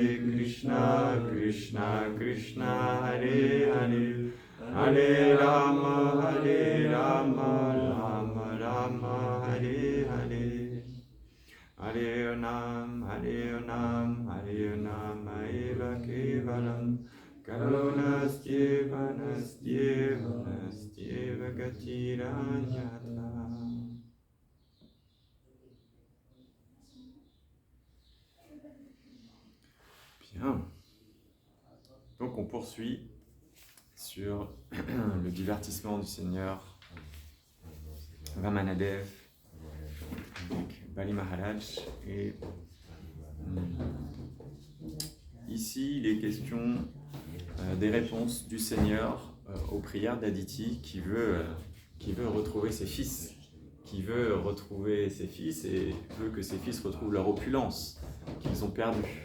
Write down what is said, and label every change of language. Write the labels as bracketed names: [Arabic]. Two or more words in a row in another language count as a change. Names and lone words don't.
[Sanskrit] Krishna Krishna Hare Hare Hare Rama Rama Rama Hare Hare Hare Nam Eva Kevalam Karunastyeva Gatiranyata. [French] Bien. Donc on poursuit sur le divertissement du Seigneur Vamanadev avec Bali Maharaj et ici il est question des réponses du Seigneur aux prières d'Aditi qui veut retrouver ses fils, et veut que ses fils retrouvent leur opulence qu'ils ont perdue.